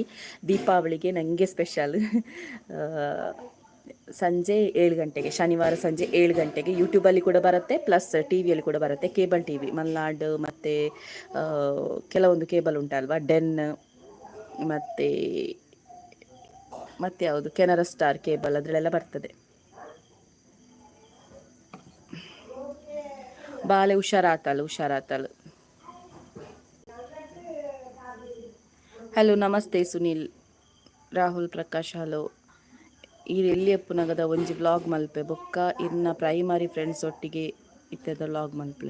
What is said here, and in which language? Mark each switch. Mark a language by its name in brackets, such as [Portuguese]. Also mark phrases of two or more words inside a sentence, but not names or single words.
[Kannada] ದೀಪಾವಳಿಗೆ ನನಗೆ ಸ್ಪೆಷಲ್ ಸಂಜೆ 7 ಗಂಟೆಗೆ, ಶನಿವಾರ ಸಂಜೆ 7 ಗಂಟೆಗೆ ಯೂಟ್ಯೂಬಲ್ಲಿ ಕೂಡ ಬರುತ್ತೆ, ಪ್ಲಸ್ TVಯಲ್ಲಿ ಕೂಡ ಬರುತ್ತೆ. ಕೇಬಲ್ TV ಮಲ್ನಾಡ್ ಮತ್ತು ಕೆಲವೊಂದು ಕೇಬಲ್ ಉಂಟಲ್ವಾ, ಡೆನ್ ಮತ್ತು ಯಾವುದು ಕೆನರಾ ಸ್ಟಾರ್ ಕೇಬಲ್, ಅದರಲ್ಲೆಲ್ಲ ಬರ್ತದೆ. [Tulu] ಬಾಲೆ ಹುಷಾರಾತಳು. [Kannada] ಹಲೋ ನಮಸ್ತೆ ಸುನೀಲ್. ರಾಹುಲ್ ಪ್ರಕಾಶ್ ಹಲೋ. [Tulu] ಎಲ್ಲಿ ಎಪ್ಪುನಗದ ಒಂಜಿ ವ್ಲಾಗ್ ಮಲ್ಪೆ ಬೊಕ್ಕ ಇನ್ನ [English] primary friends [Tulu] ಒಟ್ಟಿಗೆ ಇತ್ತದ ವ್ಲಾಗ್ ಮಲ್ಪೆ.